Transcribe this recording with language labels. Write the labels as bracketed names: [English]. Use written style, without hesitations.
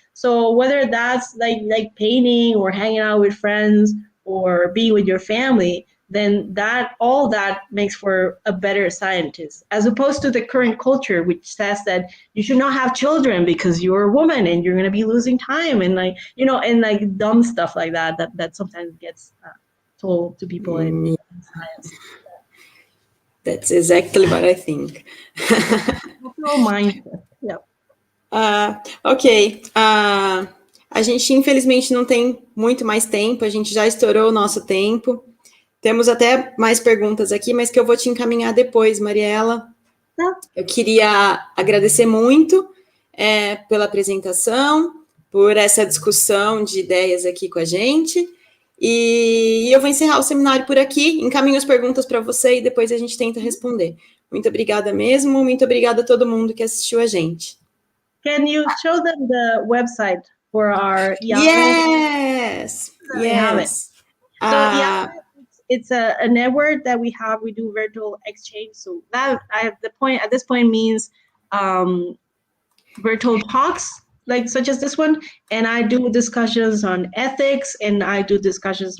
[English] So whether that's like painting or hanging out with friends or being with your family, then all that makes for a better scientist, as opposed to the current culture, which says that you should not have children because you're a woman and you're going to be losing time, and and like dumb stuff like that sometimes gets told to people in science. That's exactly what I think. No mindset. Yeah. Ok. [Portuguese] A gente, infelizmente, não tem muito mais tempo. A gente já estourou o nosso tempo. Temos até mais perguntas aqui, mas que eu vou te encaminhar depois, Mariela. Eu queria agradecer muito pela apresentação, por essa discussão de ideias aqui com a gente. E eu vou encerrar o seminário por aqui, encaminho as perguntas para você e depois a gente tenta responder. Muito obrigada mesmo, muito obrigada a todo mundo que assistiu a gente. [English] Can you show them the website for our Yes. So it's a network that we have. We do virtual exchange. So that at this point means virtual talks, like such as this one, and I do discussions on ethics, and I do discussions.